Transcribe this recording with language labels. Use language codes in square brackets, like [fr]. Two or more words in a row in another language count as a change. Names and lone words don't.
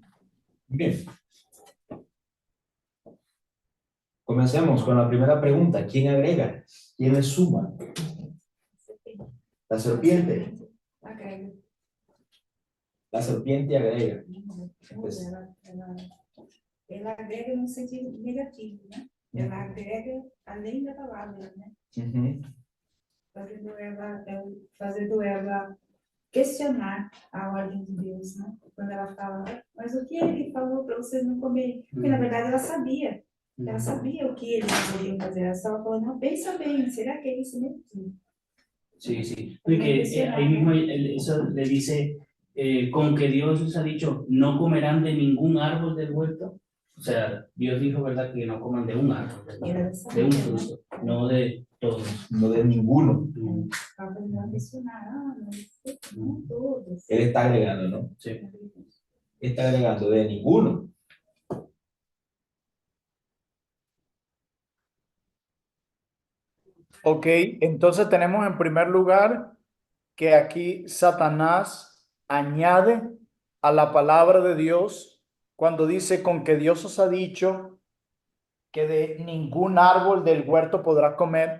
[es] Bien. Comencemos con la primera pregunta. ¿Quién agrega? ¿Quién le suma? La serpiente. La serpiente agrega. Entonces, [pt] ela agrega no sentido negativo, né? Ela agrega além da palavra, né? Fazendo ela questionar a ordem de Deus, né? Quando ela fala, mas o que ele falou para vocês não comerem? Porque na verdade ela sabia o que eles poderiam fazer. Ela estava falando, não, pensa bem, será que é isso mesmo? [es] Sí, sí. Y que ahí mismo eso le dice, con que Dios les ha dicho, no comerán de ningún árbol del huerto. O sea, Dios dijo, ¿verdad?, que no coman de un árbol, de un fruto. no de todos. no de ninguno. [pt] Estava fazendo mencionar, não sei, não todos. [es] Él está agregando, ¿no? Sí. Está agregando de ninguno. Ok, entonces tenemos en primer lugar que aquí Satanás añade a la palabra de Dios cuando dice con que Dios os ha dicho que de ningún árbol del huerto podrás comer.